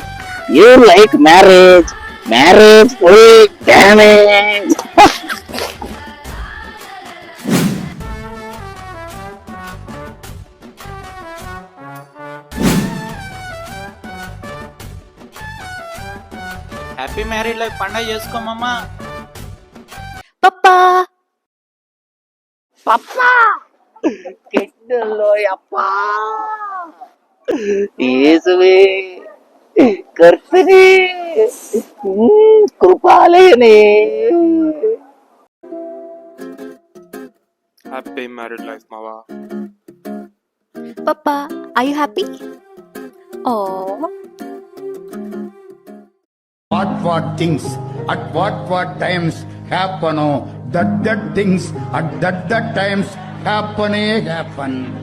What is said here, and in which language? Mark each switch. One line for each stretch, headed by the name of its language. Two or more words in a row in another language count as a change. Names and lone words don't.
English: You like marriage. Marriage will damage. happy married life
Telugu: పండగ చేసుకోమమ్మా.
Kannada: ಪಪ್ಪಾ ಪಪ್ಪ ಕೆಟ್ಟಲ್ಲೋ ಯಪ್ಪ. ಯೇಸುವೇ ಕರ್ತನೇ, ಕೃಪಾಲಯನೇ.
English: Happy married life, Mava. ಪಪ್ಪಾ are you happy? Oh, What things at what times happen, that things at that times happen.